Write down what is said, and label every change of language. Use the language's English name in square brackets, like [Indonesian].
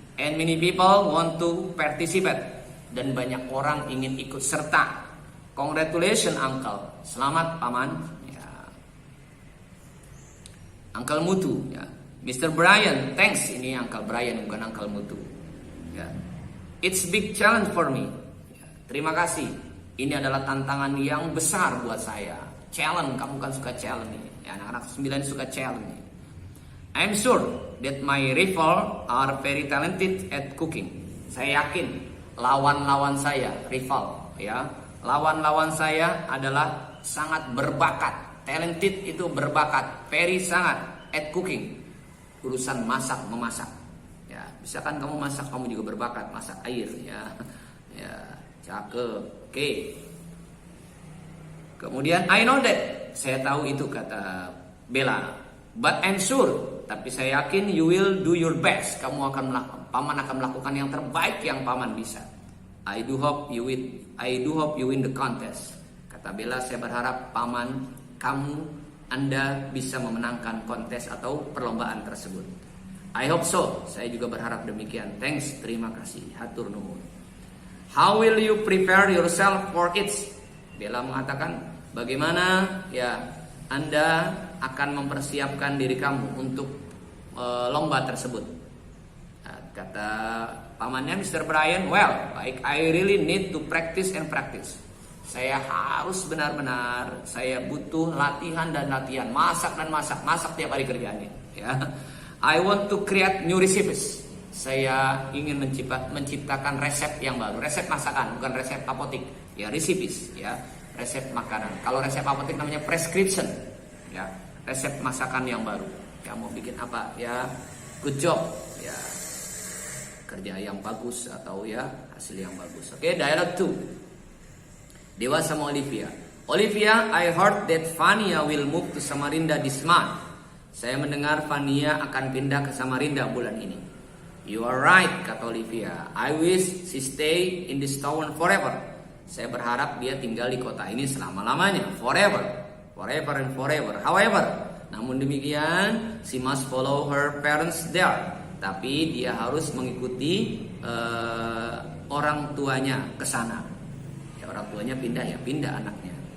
[English] And many people want to participate. [Indonesian] Dan banyak orang ingin ikut serta. [English] Congratulations, uncle. [Indonesian] Selamat, paman. Ya. Uncle Mutu. Ya. Mr. Brian, thanks. Ini Uncle Brian, bukan Uncle Mutu. Ya. [English] It's big challenge for me. [Indonesian] Ya. Terima kasih. Ini adalah tantangan yang besar buat saya. Challenge, kamu kan suka challenge nih. Ya, anak-anak 9 suka challenge nih. [English] I'm sure that my rival are very talented at cooking. [Indonesian] Saya yakin lawan-lawan saya, rival, ya. Lawan-lawan saya adalah sangat berbakat. Talented itu berbakat. Very sangat at cooking. Urusan memasak. Ya. Misalkan kamu masak, kamu juga berbakat masak air, ya. Ya, cakep. Oke. Kemudian [English] I know that, [Indonesian] saya tahu itu, kata Bella. [English] But I'm sure, [Indonesian] tapi saya yakin [English] you will do your best. [Indonesian] Paman akan melakukan yang terbaik yang paman bisa. [English] I do hope you win the contest. [Indonesian] Kata Bella, saya berharap paman Anda bisa memenangkan kontes atau perlombaan tersebut. [English] I hope so, [Indonesian] saya juga berharap demikian. Thanks, terima kasih, [Sundanese] hatur nuhun. [English] How will you prepare yourself for it? [Indonesian] Bella mengatakan, bagaimana ya Anda akan mempersiapkan diri kamu untuk lomba tersebut. Kata pamannya Mr. [English] Brian, well, I really need to practice and practice. [Indonesian] Saya harus benar-benar, saya butuh latihan dan latihan, masak dan masak tiap hari kerjaannya. [English] Ya, I want to create new recipes. [Indonesian] Saya ingin menciptakan resep yang baru, resep masakan, bukan resep apotik. Ya, recipes, ya, resep makanan. Kalau resep apotik namanya prescription, ya, resep masakan yang baru. Ya, mau bikin apa? Ya, [English] good job, [Indonesian] ya, kerja yang bagus atau ya hasil yang bagus. Oke, dialog 2. Dewa sama Olivia. [English] Olivia, I heard that Vania will move to Samarinda this month. [Indonesian] Saya mendengar Vania akan pindah ke Samarinda bulan ini. [English] You are right, kata Olivia. I wish she stay in this town forever. [Indonesian] Saya berharap dia tinggal di kota ini selama-lamanya. [English] Forever and forever. However, [Indonesian] namun demikian, [English] she must follow her parents there. [Indonesian] Tapi dia harus mengikuti orang tuanya ke sana. Orang tuanya pindah anaknya.